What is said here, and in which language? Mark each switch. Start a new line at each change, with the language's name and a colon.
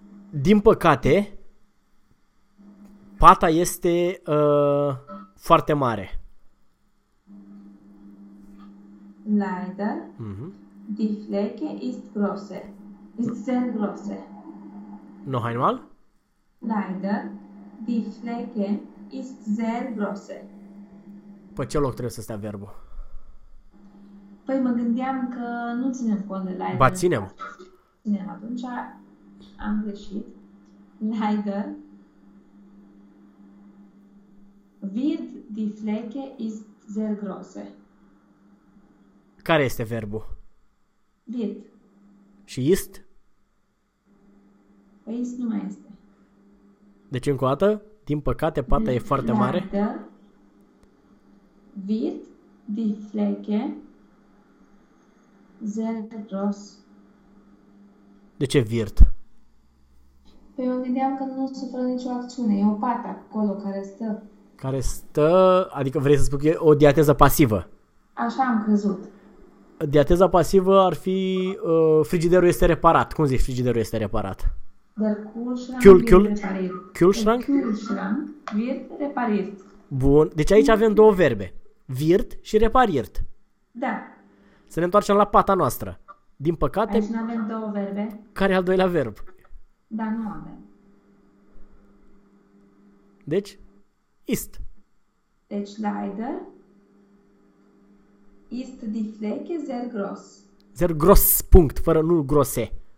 Romanian: Din păcate... Pata este foarte mare.
German: Leider. Die Flecke ist große. Ist sehr große. Noch einmal? Leider. Die Flecke ist sehr große.
Romanian: Pe ce loc trebuie să stea verbul? Păi mă gândeam că nu ținem cont de leider. Ba ținem. Ținem. Atunci am greșit. Leider.
German: Wird die Flecke ist sehr große.
Romanian: Care este verbul?
German: Wird.
Romanian: Și ist? Păi ist nu mai este. Deci încă o dată, din păcate, pata e foarte mare.
German: Wird die Flecke sehr groß.
Romanian: De ce wird? Păi eu gândeam că nu suferă nicio acțiune. E o pată acolo care stă. Care stă, adică vrei să spui că e o diateză pasivă. Așa am crezut. Diateza pasivă ar fi frigiderul este reparat. Cum zici frigiderul este reparat?
German: Der Kühlschrank wird repariert. Kühlschrank? Der Kühlschrank wird repariert.
Romanian: Bun. Deci aici avem două verbe. Wird și repariert. Da. Să ne întoarcem la pata noastră. Din păcate... Aici nu avem două verbe. Care e al doilea verb? Da, nu avem. Deci... Ist. Deci,
German: leider, ist die Flecke sehr groß.
Romanian: Sehr groß, punct, fără nu grose.